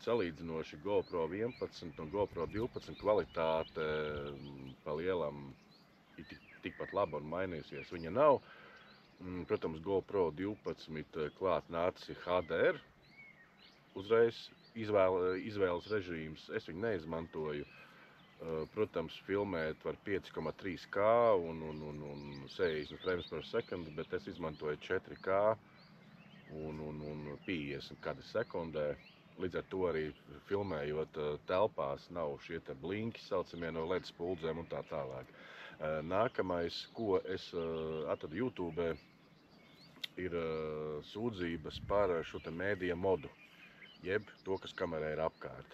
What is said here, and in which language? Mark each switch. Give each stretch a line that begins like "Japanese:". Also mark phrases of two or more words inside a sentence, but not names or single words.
Latvian: Salīdzinoši GoPro 11 un GoPro 12 kvalitāte pa lielam ir tikpat laba un mainījusies viņa nav. Protams, GoPro 12 klāt nācis HDR, uzreiz izvēles režīms, es viņu neizmantoju. Protams, filmēt var 5,3K un 60
English: frames per second,
Latvian: bet es izmantoju 4K un 50 kadri sekundē. Līdz ar to arī filmējot telpās nav šie te blinki saucamie no LED spuldzēm un tā tālāk. Nākamais, ko es atradu YouTube, ir sūdzības par šo te mēdija modu, jeb to, kas kamerā ir apkārt.